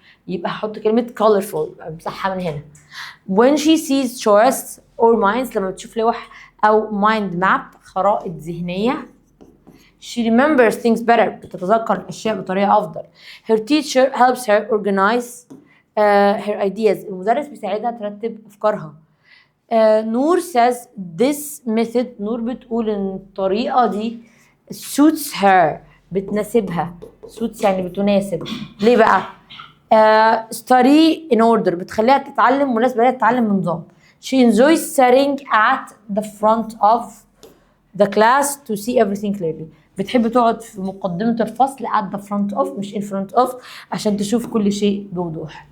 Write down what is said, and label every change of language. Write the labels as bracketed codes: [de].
[ar] يبقى هحط كلمة colorful امسحها من هنا. [en] When she sees charts or minds، [ar] لما بتشوف لوح أو [en] mind map [ar] خرائط ذهنية. [en] She remembers things better، [ar] بتتذكر الأشياء بطريقة أفضل. [en] Her teacher helps her organize her ideas، [ar] المدرس بيساعدها ترتب أفكارها. نور [en] says this method، [ar] نور بتقول إن الطريقة دي [en] suits her، [ar] بتناسبها. suits يعني بتناسب. ليه بقى؟ [en] study in order، [ar] بتخليها تتعلم مناسبة ليها تتعلم بنظام. [en] She enjoys sitting at the front of the class to see everything clearly، [ar] بتحب تقعد في مقدمة الفصل [en] at the front of مش in front of [ar] عشان تشوف كل شيء بوضوح.